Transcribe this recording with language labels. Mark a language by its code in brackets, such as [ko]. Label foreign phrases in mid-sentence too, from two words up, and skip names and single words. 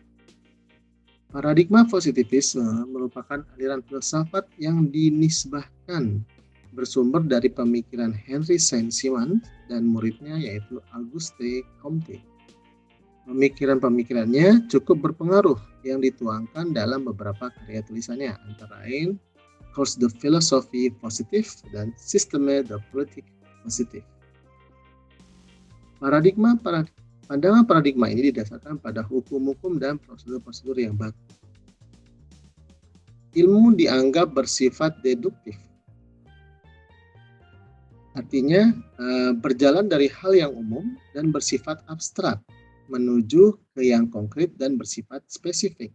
[id] Paradigma positivisme merupakan aliran filsafat yang dinisbahkan bersumber dari pemikiran Henry Saint-Simon dan muridnya yaitu Auguste Comte. Pemikiran-pemikirannya cukup berpengaruh yang dituangkan dalam beberapa karya tulisannya, antara lain Course de Philosophie Positive dan Système de Politique Positive. Pandangan paradigma ini didasarkan pada hukum-hukum dan prosedur-prosedur yang baku. Ilmu dianggap bersifat deduktif. Artinya, berjalan dari hal yang umum dan bersifat abstrak menuju ke yang konkret dan bersifat spesifik.